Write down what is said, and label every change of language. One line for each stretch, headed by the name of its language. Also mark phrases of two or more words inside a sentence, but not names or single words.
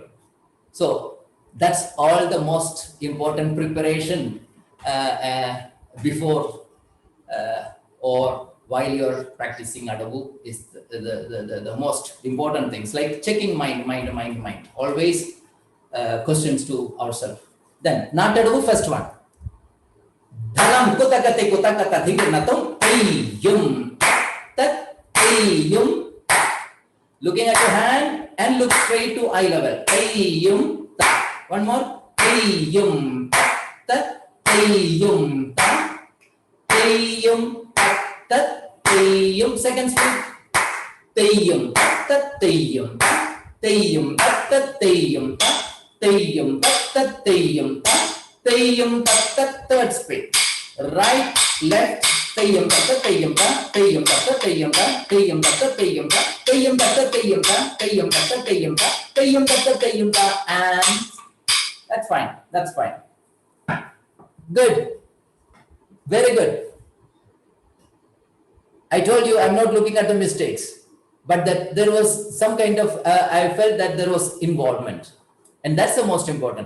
English: So that's all the most important preparation before or while you're practicing Adavu is the most important things, like checking mind. Always questions to ourselves. Then, not Adavu, first one. Dhalam kutakate kutakata dhigirnatum yum tat yum. Looking at your hand and look straight to eye level. Yum tat. One more. Yum tat yum tat yum tat yum. Second speed. Yum tat yum yum tat yum yum tat yum Tayyum tat. Third speed. Right, left, tayyum tat tayyum tat tayyum tat tayyum tat tayyum tat tayyum tat tayyum tat tayyum tat tayyum tat tayyum tat tayyum tat tayyum tat, and that's fine. That's fine. Good. Very good. I told you I'm not looking at the mistakes, but that there was some kind of I felt that there was involvement, and that's the most important.